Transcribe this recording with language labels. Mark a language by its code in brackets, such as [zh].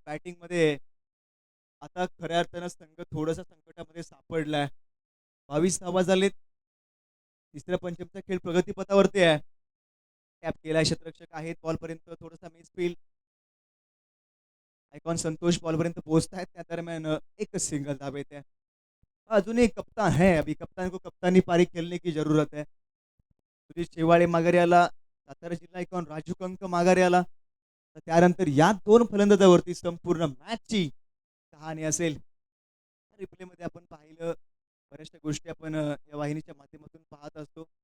[mr] बॅटिंगमध्ये आता खऱ्या अर्थानं संघ थोडासा संकटामध्ये सापडलाय. 22 धावा झालेत. तिसऱ्या पंचमचा खेळ प्रगतीपथावरती आहे. कॅप केलाय क्षेत्ररक्षक आहेत. बॉलपर्यंत थोडासा मिसफील्ड. आयकॉन संतोष बॉलपर्यंत पोहोचतायत. त्या दरम्यान एकच सिंगल धाव येते. [hi] अजूनही कप्तान है. अभी कप्तान को कप्तानी पारी खेलने की जरूरत है. [mr] सुधीर शेवाळे माघारी आला. सातारा जिल्हा आयकॉन राजू कंक माघारी आला. तर त्यानंतर या दोन फलंदाजावरती संपूर्ण मॅचची कहाणी असेल. रिप्लेमध्ये आपण पाहिलं बऱ्याचशा गोष्टी आपण या वाहिनीच्या माध्यमातून पाहत असतो.